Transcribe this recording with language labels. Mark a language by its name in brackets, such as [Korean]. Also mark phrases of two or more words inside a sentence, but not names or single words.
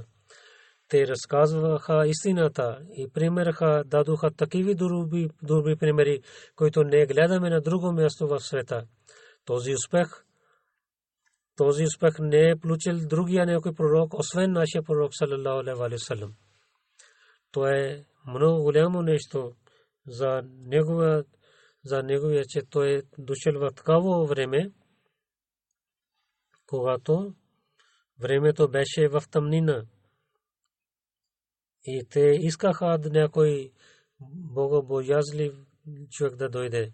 [Bulgarian] Те разказваха истината и примерха, дадоха такива добри примери, които не гледаме на друго място в света. Този успех не е получил другия някой пророк, освен нашия пророк [Arabic] صلى الله عليه وسلم. [Bulgarian] То е много голямо нещо за неговия, че той е дошъл в такава време, когато времето беше в тъмнина. И те искаха да някой богобоязлив човек да дойде.